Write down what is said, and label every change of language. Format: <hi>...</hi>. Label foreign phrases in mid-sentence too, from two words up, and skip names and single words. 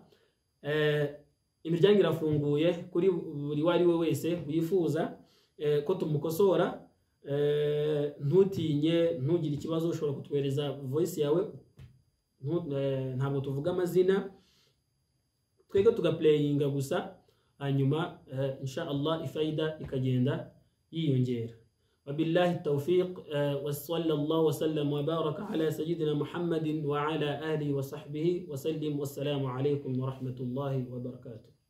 <rw>Imiryango irafunguye kuri buri wari we wese wifuza ko tumukosora. Ntutinye, ntugire ikibazo, ushobora kutwereza voice yawe, ntabwo tuvuga amazina, twege tugaplayinga gusa, hanyuma</rw> <ar>إن شاء الله</ar> <rw>ifaida ikagenda yiyongera.</rw> <ar>وبالله التوفيق وصلى الله وسلم وبارك على سيدنا محمد وعلى آله وصحبه وسلم والسلام عليكم ورحمة الله وبركاته.</ar>